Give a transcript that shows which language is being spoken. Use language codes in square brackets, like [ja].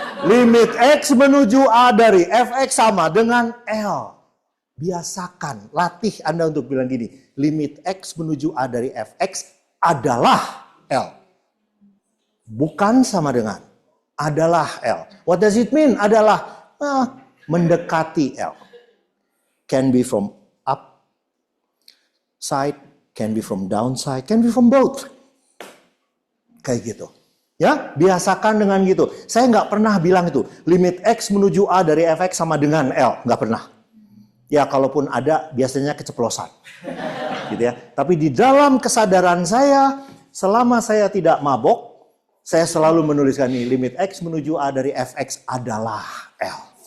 [id] Limit X menuju A dari Fx sama dengan L. Biasakan, latih Anda untuk bilang gini, limit X menuju A dari Fx adalah L. Bukan sama dengan, adalah L. [en] What does it mean? [id] Adalah mendekati L. [en] Can be from up side, can be from downside, can be from both. [id] Kayak gitu. Ya, biasakan dengan gitu. Saya nggak pernah bilang itu, limit X menuju A dari Fx sama dengan L. Nggak pernah. Ya, kalaupun ada, biasanya keceplosan. Gitu ya. Tapi di dalam kesadaran saya, selama saya tidak mabok, saya selalu menuliskan ini, limit X menuju A dari Fx adalah L.